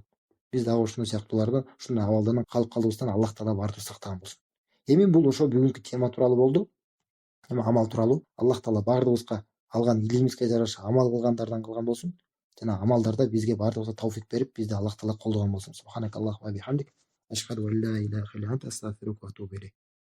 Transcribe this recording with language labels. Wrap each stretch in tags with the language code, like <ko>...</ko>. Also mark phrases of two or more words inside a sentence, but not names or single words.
<ky>Биз дагы ушундай сыяктуулардан, ушундай абалдардан калып калуубуздан Аллах Таала баардыгыбызды сактаган болсун. Эми бул ошо бүгүнкү тема тууралуу болду. Эми амал тууралуу Аллах Таала баардыгыбызга алган илимибизге жараша амал кылгандардан кылган болсун. жана амалдарда бизге баардыгыбызга тауфик берип, бизди Аллах Таала колдогон болсун.</ky> <ar>سبحانك اللهم وبحمدك. أشهد أن لا إله إلا أنت أستغفرك وأتوب إليك.</ar>